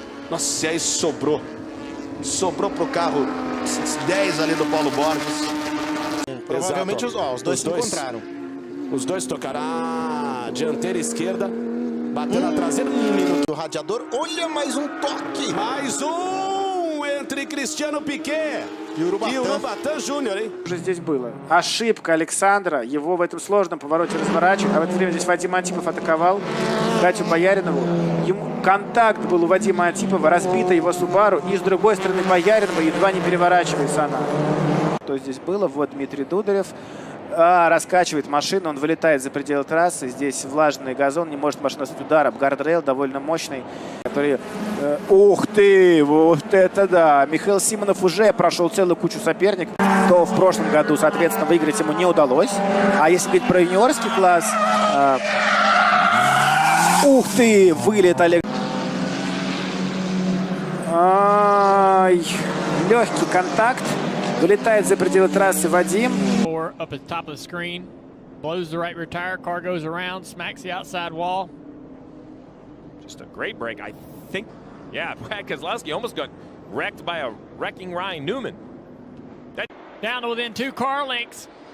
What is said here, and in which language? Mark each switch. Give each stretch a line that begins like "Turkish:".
Portuguese: Nossa, aí sobrou. Sobrou pro carro 10 ali do Paulo Borges. Provavelmente os dois se encontraram. Os dois tocaram a dianteira esquerda. Bateu na traseira, 1 minuto. O radiador, olha mais um toque. Mais um entre Cristiano Piquet и Урубатан Жуниор.
Russian: Уже здесь было. Ошибка Александра. Его в этом сложном повороте разворачивают. А в это время здесь Вадим Антипов атаковал Катю Бояринову. Контакт был у Вадима Антипова. Разбита его Субару. И с другой стороны Бояринова едва не переворачивается она. Что здесь было? Вот Дмитрий Дударев. Раскачивает машину, он вылетает за пределы трассы. Здесь влажный газон, не может машина с ударом. Гардрейл довольно мощный, который... ух ты, вот это да! Михаил Симонов уже прошел целую кучу соперников, то в прошлом году, соответственно, выиграть ему не удалось. А если говорить про юниорский класс... ух ты, вылет Олег. Легкий контакт. Вылетает за пределы трассы Вадим.
English: Up at the top of the screen, blows the right rear tire, car goes around, smacks the outside wall. Just a great break, I think. Yeah, Brad Keselowski almost got wrecked by a wrecking Ryan Newman. Down to within 2 car lengths.